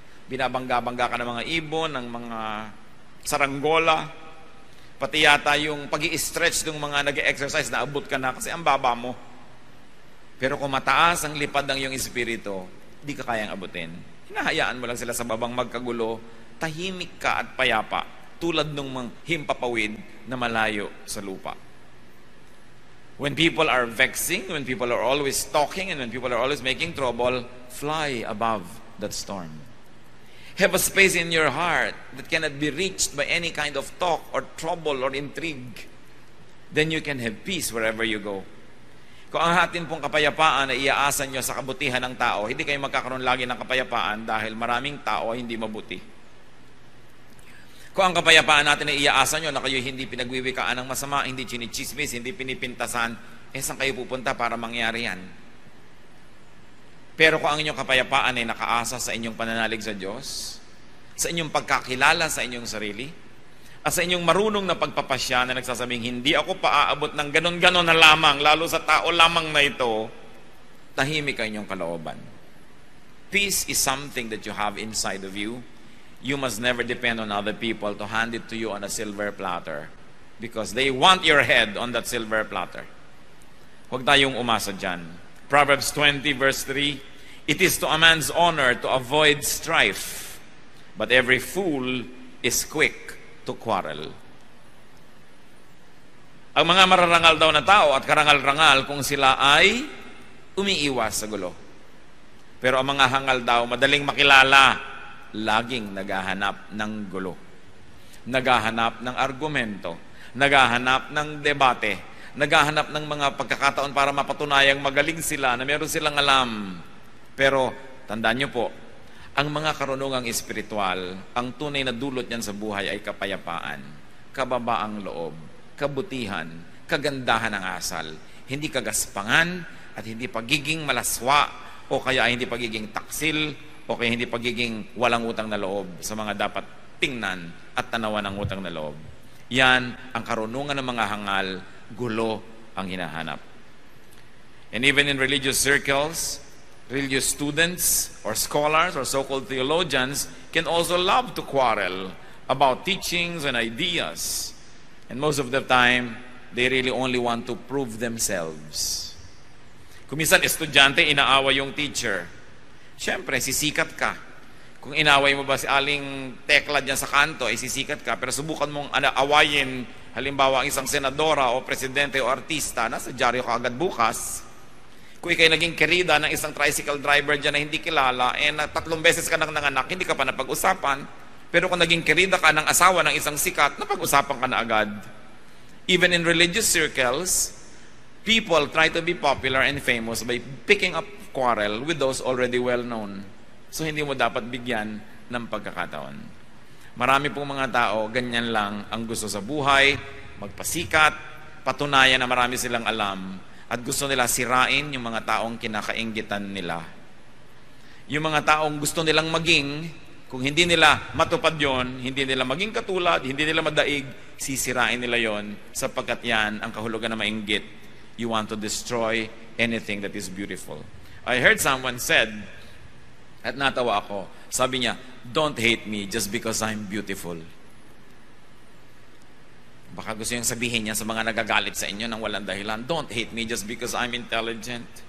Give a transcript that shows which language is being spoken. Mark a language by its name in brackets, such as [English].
[Filipino] Binabangga-bangga ka ng mga ibon, ng mga saranggola, pati yata yung pag-i-stretch ng mga nag-exercise na abot ka na kasi ang baba mo. Pero kung mataas ang lipad ng iyong espiritu, di ka kayang abutin. Hinahayaan mo lang sila sa babang magkagulo, tahimik ka at payapa. tulad ng mga himpapawid na malayo sa lupa. [English] When people are vexing, when people are always talking, and when people are always making trouble, fly above that storm. Have a space in your heart that cannot be reached by any kind of talk or trouble or intrigue. Then you can have peace wherever you go. [Filipino] Kung ang atin pong kapayapaan ay iaasan nyo sa kabutihan ng tao, hindi kayo magkakaroon lagi ng kapayapaan dahil maraming tao ay hindi mabuti. Kung ang kapayapaan natin ay iaasan nyo na kayo hindi pinagwiwikaan ng masama, hindi chinichismis, hindi pinipintasan, saan kayo pupunta para mangyari yan? Pero kung ang inyong kapayapaan ay nakaasa sa inyong pananalig sa Diyos, sa inyong pagkakilala sa inyong sarili, at sa inyong marunong na pagpapasya na nagsasabing, hindi ako paaabot ng ganon-ganon na lamang, lalo sa tao lamang na ito, tahimik ang inyong kalooban. [English] Peace is something that you have inside of you. You must never depend on other people to hand it to you on a silver platter because they want your head on that silver platter. [Filipino] Huwag tayong umasa dyan. [English] Proverbs 20 verse 3, it is to a man's honor to avoid strife, but every fool is quick to quarrel. [Filipino] Ang mga mararangal daw na tao at karangal-rangal kung sila ay umiiwas sa gulo. Pero ang mga hangal daw, madaling makilala, laging naghahanap ng gulo. Naghahanap ng argumento, naghahanap ng debate, naghahanap ng mga pagkakataon para mapatunayang magaling sila, na meron silang alam. Pero tandaan nyo po, ang mga karunungang espiritual, ang tunay na dulot niyan sa buhay ay kapayapaan, kababaang loob, kabutihan, kagandahan ng asal, hindi kagaspangan at hindi pagiging malaswa o kaya hindi pagiging taksil o kaya hindi pagiging walang utang na loob sa mga dapat tingnan at tanawan ng utang na loob. Yan ang karunungan ng mga hangal, gulo ang hinahanap. [English] And even in religious circles, religious students or scholars or so-called theologians can also love to quarrel about teachings and ideas. And most of the time, they really only want to prove themselves. [Filipino] Kung minsan estudyante, inaaway yung teacher. Siyempre, sisikat ka. Kung inaway mo ba si Aling Tekla dyan sa kanto, ay sisikat ka. Pero subukan mong awayin, halimbawa, ang isang senadora o presidente o artista, nasa dyaryo ka agad bukas. Kung ikay naging kerida ng isang tricycle driver dyan na hindi kilala, na 3 beses ka nang nanganak, hindi ka pa napag-usapan. Pero kung naging kerida ka ng asawa ng isang sikat, napag-usapan ka na agad. [English] Even in religious circles, people try to be popular and famous by picking up quarrel with those already well known. [Filipino] So hindi mo dapat bigyan ng pagkakataon. Marami pong mga tao, ganyan lang ang gusto sa buhay, magpasikat, patunayan na marami silang alam, at gusto nila sirain yung mga taong kinakainggitan nila. Yung mga taong gusto nilang maging, kung hindi nila matupad yon, hindi nila maging katulad, hindi nila madaig, sisirain nila yon, sapagkat yan ang kahulugan na mainggit. [English] You want to destroy anything that is beautiful. I heard someone said, [Filipino] at natawa ako, sabi niya, [English] don't hate me just because I'm beautiful. [Filipino] Baka gusto niyang sabihin niya sa mga nagagalit sa inyo nang walang dahilan, [English] don't hate me just because I'm intelligent.